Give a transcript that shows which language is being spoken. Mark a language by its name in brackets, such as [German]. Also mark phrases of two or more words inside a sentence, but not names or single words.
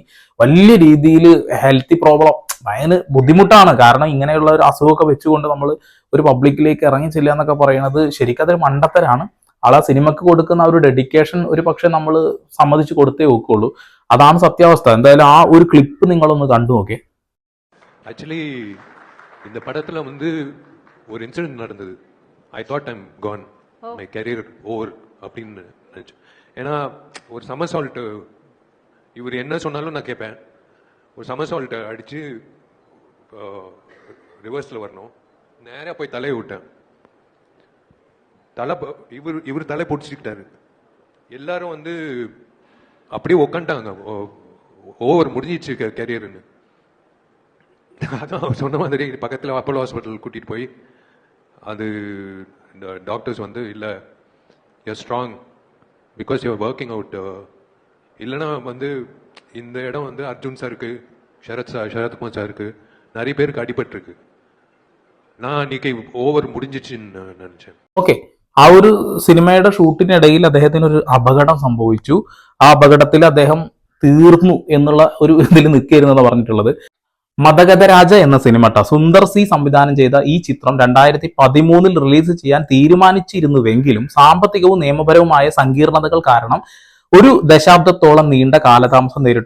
[Malayalam] വലിയ രീതിയിൽ [English] healthy problem, [Malayalam] ഭയങ്കര ബുദ്ധിമുട്ടാണ്. കാരണം ഇങ്ങനെയുള്ള ഒരു അസുഖമൊക്കെ വെച്ചുകൊണ്ട് നമ്മൾ ഒരു പബ്ലിക്കിലേക്ക് ഇറങ്ങി ചെല്ലുക എന്നൊക്കെ പറയുന്നത് ശരിക്കും അതൊരു മണ്ടത്തരാണ്. ആളാ സിനിമക്ക് കൊടുക്കുന്ന ഒരു ഡെഡിക്കേഷൻ ഒരു പക്ഷെ നമ്മൾ സമ്മതിച്ചു കൊടുത്തേ നോക്കുള്ളൂ. അതാണ് സത്യാവസ്ഥ. എന്തായാലും ആ ഒരു ക്ലിപ്പ് നിങ്ങളൊന്ന് കണ്ടു നോക്കേ. [Tamil] ஆக்சுவலி இந்த படத்துல ஒரு இன்சிடென்ட் நடந்தது. [English] I thought I'm gone, my career over [Tamil] அப்படின்னு நினைச்சேன். ஏன்னா ஒரு சமர்சால்ட், இவர் என்ன சொன்னாலும் நான் கேட்பேன். ஒரு சமர்சால்ட் அடிச்சு ரிவர்ஸ்ல வரணும், நேரா போய் தலையை விட்டேன். தலை இவர் தலை பிடிச்சிக்கிட்டாரு. எல்லாரும் அப்படியே உக்காண்டாங்க, ஓவர் முடிஞ்சிச்சு கேரியர்னு. அதான் அவர் சொன்ன மாதிரி பக்கத்தில் அப்போலோ ஹாஸ்பிட்டல் கூட்டிட்டு போய் அது டாக்டர்ஸ் இல்லை, [English] You're strong because you're working out. [Tamil] இல்லைன்னா இந்த இடம் அர்ஜுன் சாருக்கு, சரத்குமார் சாருக்கு, நிறைய பேருக்கு அடிபட்டிருக்கு. நான் அன்னைக்கு ஓவர் முடிஞ்சிச்சுன்னு நினைச்சேன். [Malayalam] ഓക്കെ, ആ ഒരു സിനിമയുടെ ഷൂട്ടിനിടയിൽ അദ്ദേഹത്തിന് ഒരു അപകടം സംഭവിച്ചു. ആ അപകടത്തിൽ അദ്ദേഹം തീർന്നു എന്നുള്ള ഒരു ഇതിൽ നിൽക്കുകയായിരുന്നെന്ന് പറഞ്ഞിട്ടുള്ളത്. മദഗതരാജ എന്ന സിനിമ സുന്ദർ സി സംവിധാനം ചെയ്ത ഈ ചിത്രം 2013 റിലീസ് ചെയ്യാൻ തീരുമാനിച്ചിരുന്നുവെങ്കിലും സാമ്പത്തികവും നിയമപരവുമായ സങ്കീർണതകൾ കാരണം ഒരു ദശാബ്ദത്തോളം നീണ്ട കാലതാമസം നേരിട്ടു.